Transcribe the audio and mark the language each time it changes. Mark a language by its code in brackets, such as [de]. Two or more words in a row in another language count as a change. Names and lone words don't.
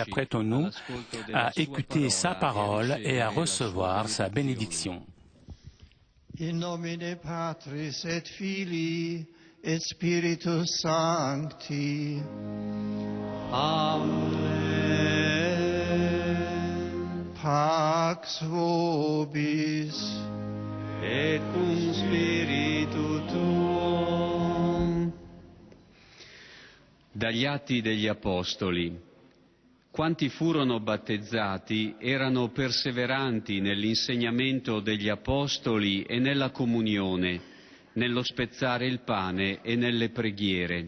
[fr] Apprêtons-nous à écouter sa parole et à recevoir sa bénédiction. [la] In nomine Patris et Filii et Spiritus Sancti. Amen. Pax vobis et cum spiritu tuo. [it] Dagli Atti degli Apostoli. Quanti furono battezzati erano perseveranti nell'insegnamento degli Apostoli e nella comunione, nello spezzare il pane e nelle preghiere.